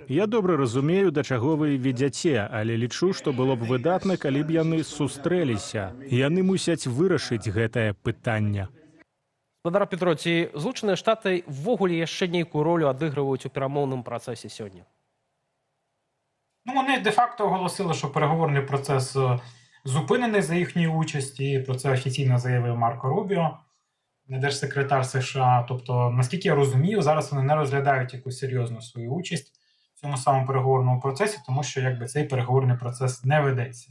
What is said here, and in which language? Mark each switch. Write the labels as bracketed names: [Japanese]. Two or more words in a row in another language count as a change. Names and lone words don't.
[Belarusian] Я добра разумею, да чаго вы ведзяце, але лічу, што было б выдатна, калі б яны сустрэліся. Яны мусяць вырашыць гэтае пытанне. Спадар Петро, ці Злучаныя Штаты ввогуле яшчэ нейкую ролю адыгрываюць у перамоўным працэсе сёння? [Ukrainian] Ну, вони де-факто оголосили, що переговорний процес зупинений за їхньої участі, і про це офіційно заявив Марко Рубіо, держсекретар США. Тобто, наскільки я розумію, зараз вони не розглядають якусь серйозну свою участь в цьому самому переговорному процесі, тому що якби цей переговорний процес не ведеться.